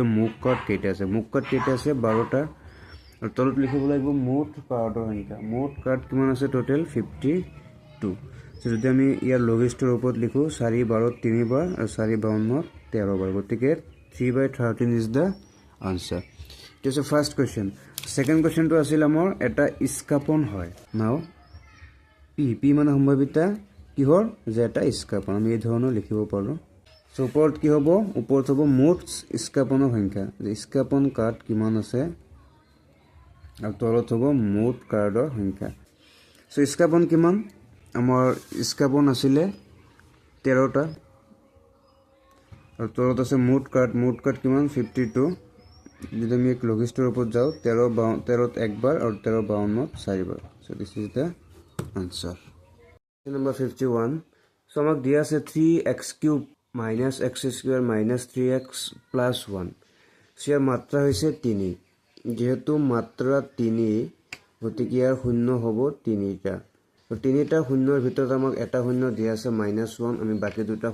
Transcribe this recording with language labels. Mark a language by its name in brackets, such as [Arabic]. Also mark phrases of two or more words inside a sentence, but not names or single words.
[Assamese] মুখ কাৰ্ড কেইটা আছে 12টা আৰু তলত লিখিব লাগিব মুঠ কাৰ্ডৰ সংখ্যা মুঠ কাৰ্ড কিমান আছে টোটেল 52 সো যদি আমি ইয়াৰ লঘিষ্ঠৰ ওপৰত লিখো 4 12 3 বাৰ আৰু 4 52 13 বাৰ গতিকে 3/13 [English] is the answer this is first question second [Assamese] কোশ্চেনটো আছিল আমাৰ এটা ইস্কাপন হয় নাও পি মানে সম্ভাৱিতা কিহৰ যে এটা ইস্কাপন আমি এই ধৰণৰ লিখিব পাৰো সো ওপৰত কি হ'ব ওপৰত হ'ব মুঠ ইস্কাপনৰ সংখ্যা যে ইস্কাপন কাৰ্ড কিমান আছে আৰু তলত হ'ব মুঠ কাৰ্ডৰ সংখ্যা সো ইস্কাপন কিমান আমাৰ ইস্কাপন আছিলে 13টা আৰু তলত আছে মুঠ কাৰ্ড কিমান 52 যদি আমি এক লঘিষ্ঠৰ ওপৰত যাওঁ 13 একবাৰ আৰু 13 52 4বাৰ [English] so this is the answer number [Assamese] 51 সো আমাক দিয়া আছে 3x³ - x² - 3x + 1 ইয়াৰ মাত্ৰা হৈছে 3 যেহেতু মাত্ৰা 3 গতিকে ইয়াৰ শূন্য হ'ব 3টা তো 3টা শূন্যৰ ভিতৰত আমাক এটা শূন্য দিয়া আছে -1 আমি বাকি দুটা